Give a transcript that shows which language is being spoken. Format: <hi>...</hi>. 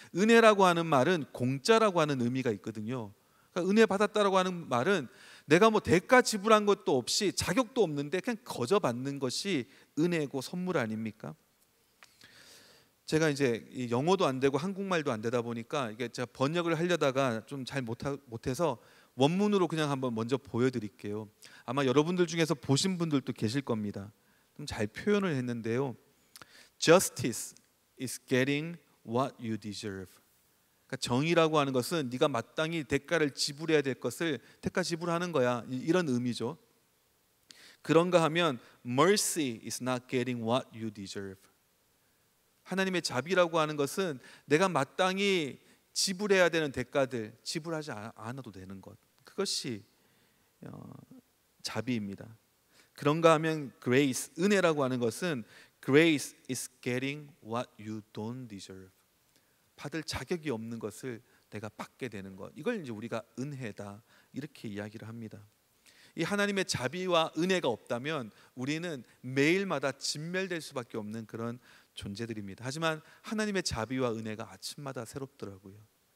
<ko>은혜라고 하는 말은 공짜라고 하는 의미가 있거든요. 그러니까 은혜 받았다라고 하는 말은 내가 뭐 대가 지불한 것도 없이 자격도 없는데 그냥 거저 받는 것이 은혜고 선물 아닙니까? 제가 이제 영어도 안 되고 한국말도 안 되다 보니까 이게 제가 번역을 하려다가 좀 잘 못해서 원문으로 그냥 한번 먼저 보여드릴게요. 아마 여러분들 중에서 보신 분들도 계실 겁니다. 좀 잘 표현을 했는데요.</ko> <en>Justice is getting what you deserve.</en> <ko>그러니까 정의라고 하는 것은 네가 마땅히 대가를 지불해야 될 것을 대가 지불하는 거야, 이런 의미죠. 그런가 하면</ko> <en>Mercy is not getting what you deserve.</en> <ko>하나님의 자비라고 하는 것은 내가 마땅히 지불해야 되는 대가들 지불하지 않아도 되는 것, 그것이 자비입니다. 그런가 하면</ko> <en>grace,</en> <ko>은혜라고 하는 것은</ko> <en>grace is getting what you don't deserve.</en> <ko>받을 자격이 없는 것을 내가 받게 되는 것, 이걸 이제 우리가 은혜다 이렇게 이야기를 합니다. 이 하나님의 자비와 은혜가 없다면 우리는 매일마다 진멸될 수밖에 없는 그런 존재들입니다. 하지만 하나님의 자비와 은혜가 아침마다 새롭더라고요.</ko>